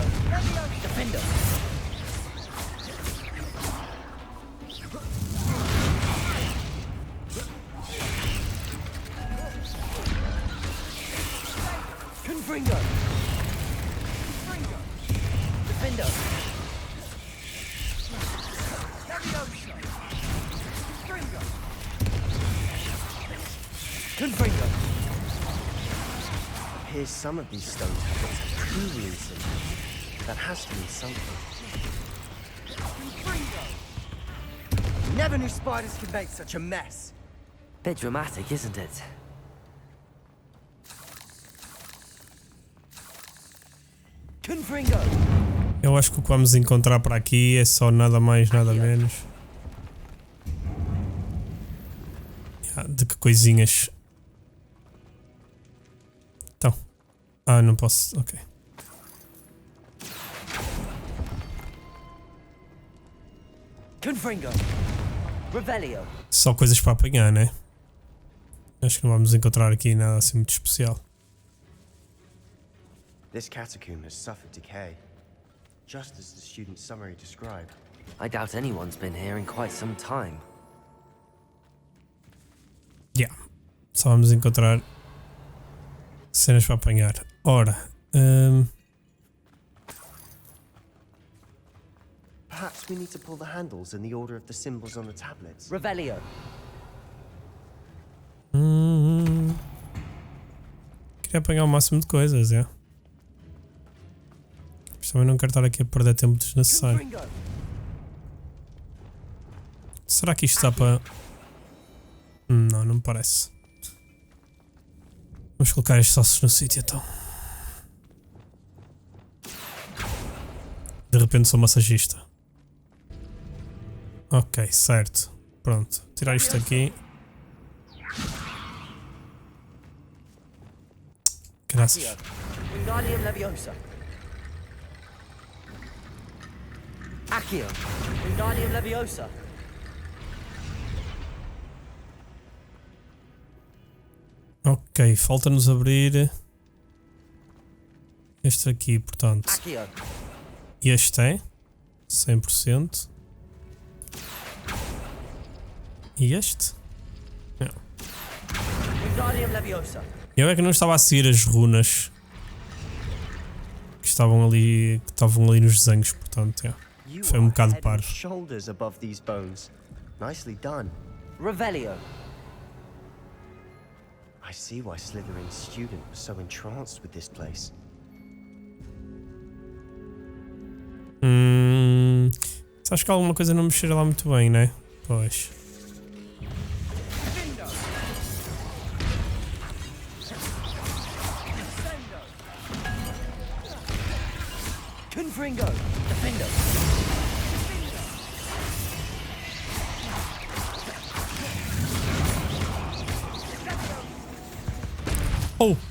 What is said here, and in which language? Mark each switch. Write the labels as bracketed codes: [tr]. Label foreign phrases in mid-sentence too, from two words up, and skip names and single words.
[en] Defender. Confringo. Defender. Confringo. Here's some of these stone tablets have true rune symbols. That has to mean something. Never knew spiders could make such a mess. Bit dramatic, isn't it? Confringo. [pt] Eu acho que o que vamos encontrar por aqui é só nada mais, nada menos. De que coisinhas. Então. Ah, não posso. Ok. Confringo. Revelio. Só coisas para apanhar, né? Acho que não vamos encontrar aqui nada assim muito especial. [en] This catacomb has suffered decay, just as the student's summary described. I doubt anyone's been here in quite some time. Yeah. [pt] Só vamos encontrar cenas para apanhar. Ora. [en] Perhaps we need to pull the handles in the order of the symbols on the tablets. [pt] Revelio. Queria apanhar o máximo de coisas, é. Mas também não quero estar aqui a perder tempo desnecessário. Será que isto dá para... Não, não me parece. Vamos colocar estes ossos no sítio então. De repente sou massagista. Ok, certo. Pronto. Tirar isto aqui. Graças. Accio. Wingardium Leviosa. Ok, falta-nos abrir este aqui, portanto. Accio. Este é 100%. E este? Não. Wingardium Leviosa. Eu é que não estava a seguir as runas que estavam ali nos desenhos, portanto, é. Foi um bocado parvo. [en] Shoulders above these bones. Nicely done. Revelio. I see why Slytherin's student was so entranced with this place. [pt] Acho que alguma coisa não mexer lá muito bem, né? Pois. Confringo. Defender. Oh!